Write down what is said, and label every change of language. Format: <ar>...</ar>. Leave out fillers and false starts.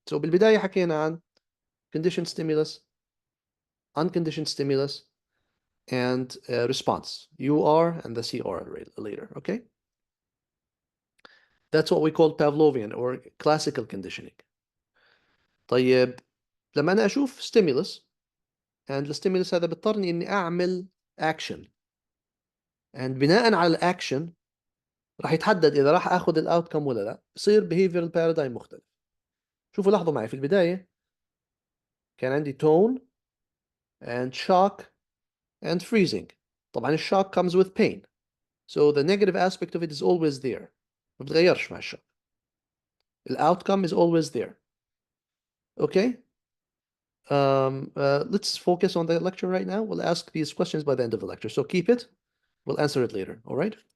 <en>So</en> <ar>بالبداية حكينا عن</ar> <en>conditioned stimulus, unconditioned stimulus, and response. UR and the CR later, okay? That's what we call Pavlovian or classical conditioning.</en> <ar>طيب لما أنا أشوف</ar> <en>stimulus and</en> <ar>الستيمولس هذا بيضطرني إني أعمل action, and بناء على الأكشن راح يتحدد إذا راح آخذ الأوتكم ولا لا. يصير</ar> <en>behavioral paradigm</en> <ar>مختلف. شوفوا لاحظوا معي في البداية كان عندي</ar> <en>tone and shock and freezing.</en> <ar>طبعا الشوك</ar> <en>comes with pain, so the negative aspect of it is always there.</en> <ar>ما بتغيرش مع الشوك.</ar> <en>الأوتكم is always there. Okay? Let's focus on the lecture right now. We'll ask these questions by the end of the lecture, so keep it. We'll answer it later. All right?</en>